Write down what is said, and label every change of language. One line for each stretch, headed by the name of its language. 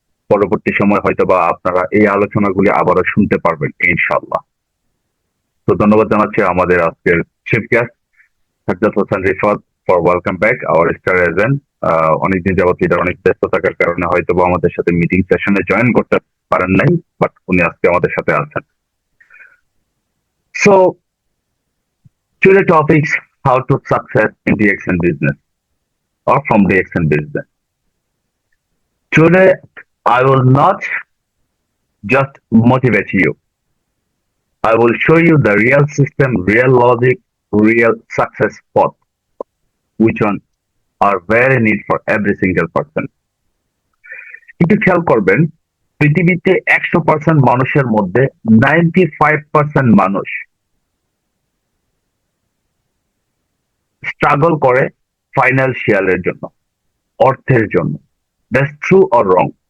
Bangla: পরবর্তী সময় হয়তো বা আপনারা এই আলোচনাগুলি আবারও শুনতে পারবেন ইনশাল্লাহ। তো ধন্যবাদ জানাচ্ছি আমাদের আজকের chief guest Sajjad Hossain Rifat
English: For welcome back our star agent.
Bangla: অনেকদিন যাবত লিডার অনেক ব্যস্ত থাকার কারণে হয়তো বা আমাদের সাথে মিটিং সেশনে জয়েন করতে পারেন নাই, বাট উনি আজকে আমাদের সাথে আছেন।
English: So today topics how to success in the action business. or from the DXN business. Today, I will not just motivate you. I will show you the real system, real logic, real success path, which one are very need for every single person.
Bangla: কিন্তু খেয়াল করবেন, পৃথিবীতে 100% মানুষের মধ্যে 95% মানুষ struggle করে ফাইন্যান্সিয়ালের জন্য, অর্থের জন্য।
English: That's true or wrong?